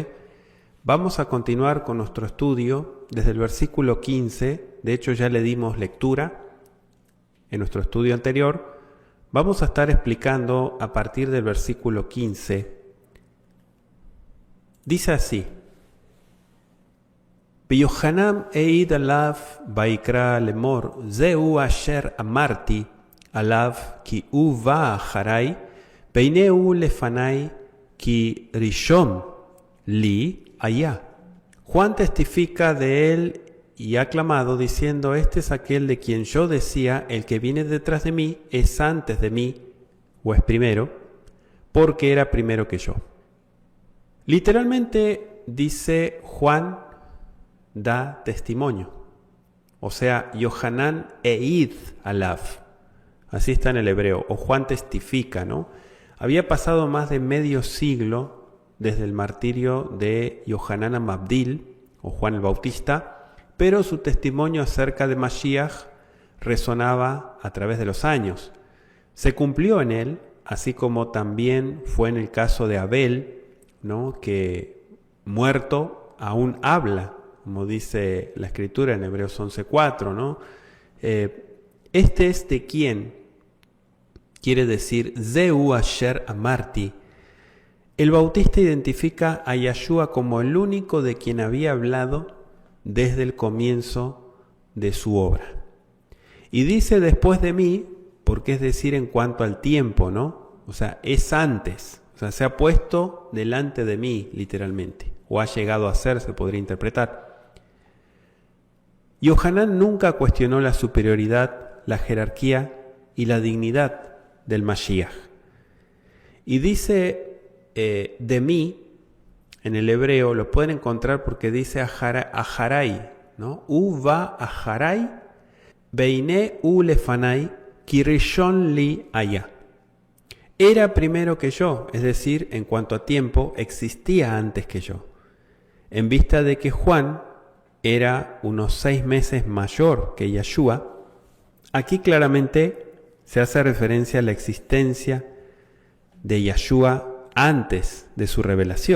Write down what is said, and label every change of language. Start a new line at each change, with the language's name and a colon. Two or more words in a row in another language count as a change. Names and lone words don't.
Spanish: Vamos a continuar con nuestro estudio desde el versículo 15. De hecho, ya le dimos lectura en nuestro estudio anterior. Vamos a estar explicando a partir del versículo 15. Dice así:
Hebrew: יוחנן עד עליו ויקרא לאמר, זהו אשר אמרתי עליו כי הוא בא אחרי, פניו לפני כי ראשון לי הלה.
Spanish: Juan testifica de él y ha clamado diciendo: este es aquel de quien yo decía, el que viene detrás de mí es antes de mí, o es primero, porque era primero que yo. Literalmente dice Juan da testimonio, o sea,
Hebrew: יוחנן עד עליו,
Spanish: así está en el hebreo, o Juan testifica, ¿no? Había pasado más de medio siglo desde el martirio de Yohanan Amabdil, o Juan el Bautista, pero su testimonio acerca de Mashiach resonaba a través de los años. Se cumplió en él, así como también fue en el caso de Abel, ¿no? Que muerto aún habla, como dice la Escritura en Hebreos 11:4, ¿no? Este es de quien, quiere decir,
Hebrew: זהו אשר אמרתי.
Spanish: El Bautista identifica a Yeshua como el único de quien había hablado desde el comienzo de su obra. Y dice después de mí, porque es decir en cuanto al tiempo, ¿no? O sea, es antes, o sea, se ha puesto delante de mí, literalmente, o ha llegado a ser, se podría interpretar. Yohanan nunca cuestionó la superioridad, la jerarquía y la dignidad del Mashiach. Y dice de mí, en el hebreo lo pueden encontrar porque dice aharai, ¿no?
Hebrew: ובא אחרי, פני הוא לפני, כי ראשון לי הלה.
Spanish: Era primero que yo, es decir, en cuanto a tiempo, existía antes que yo. En vista de que Juan era unos 6 meses mayor que Yeshua, aquí claramente se hace referencia a la existencia de Yeshua antes de su revelación.